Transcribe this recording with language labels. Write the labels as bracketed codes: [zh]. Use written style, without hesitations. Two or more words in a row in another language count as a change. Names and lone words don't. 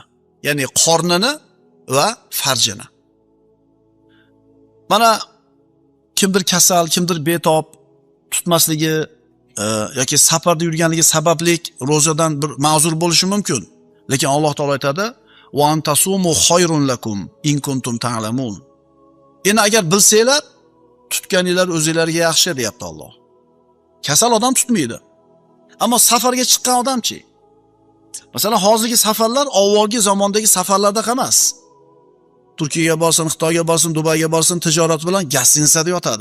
[uz] Ya'ni qornini va farjini. Mana kimdir kasal, kimdir betob, tutmasligi yoki safarda yurganligi sababli ro'zadan bir ma'zur bo'lishi mumkin. Lekin Alloh taolo aytadi: [ar] "وأن تصوموا خير لكم إن كنتم تعلمون." [uz] Endi agar bilsanglar, tutganinglar o'zingizlarga yaxshi, deyapti Alloh. Kasal odam tutmaydi. Ammo safarga chiqqan odamchi? Masalan, hozirgi safarlar avvalgi zamondagi safarlarda emas. Turkiyaga borsin, Xitoyga borsin, Dubayga borsin, tijorat bilan gostinsada yotadi.